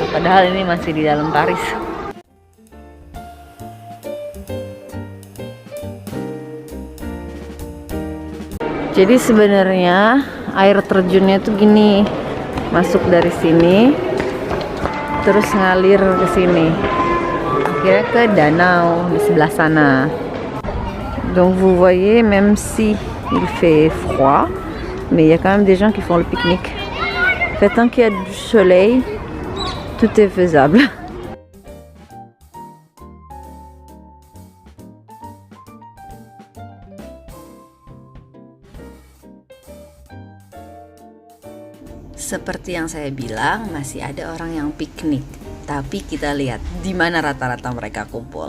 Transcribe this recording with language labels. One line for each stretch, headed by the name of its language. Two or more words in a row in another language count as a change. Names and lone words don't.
Indonesian: Padahal ini masih di dalam Paris. Jadi sebenarnya air terjunnya tuh gini. Masuk dari sini terus ngalir ke sini. Oke. kira ke danau di sebelah sana.
French: Donc vous voyez, même si il fait froid, mais il y a quand même des gens qui font le pique-nique. Fait, tant qu'il y a du soleil, tout est faisable.
Indonesian: Seperti yang saya bilang, masih ada orang yang piknik. Tapi kita lihat di mana rata-rata mereka kumpul.